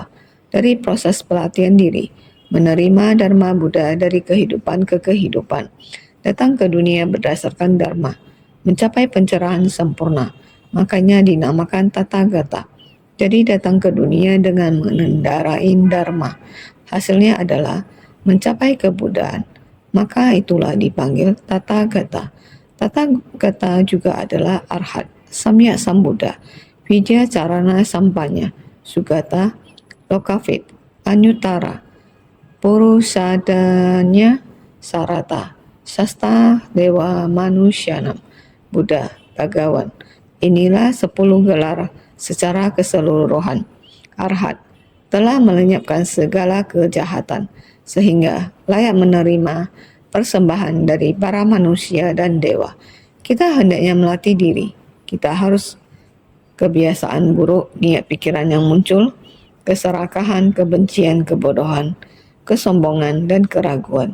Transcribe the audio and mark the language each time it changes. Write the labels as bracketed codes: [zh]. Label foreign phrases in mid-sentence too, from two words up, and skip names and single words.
[id] Dari proses pelatihan diri, menerima Dharma Buddha dari kehidupan ke kehidupan, datang ke dunia berdasarkan Dharma, mencapai pencerahan sempurna, makanya dinamakan Tathagata. Jadi datang ke dunia dengan mengendarai Dharma. Hasilnya adalah mencapai kebuddhaan. Maka itulah dipanggil Tathagata. Tathagata juga adalah [sa] arhat, samyak sambuddha, Vidya Carana Sampanya, Sugata, Lokavit, Anyuttara, Purusadanya Sarata, Sasta Dewa Manusyanam, Buddha, [id] Bhagawan. Inilah 10 gelar secara keseluruhan. Arhat telah melenyapkan segala kejahatan, sehingga layak menerima persembahan dari para manusia dan dewa. Kita hendaknya melatih diri. Kita harus kebiasaan buruk, niat pikiran yang muncul, keserakahan, kebencian, kebodohan, kesombongan, dan keraguan.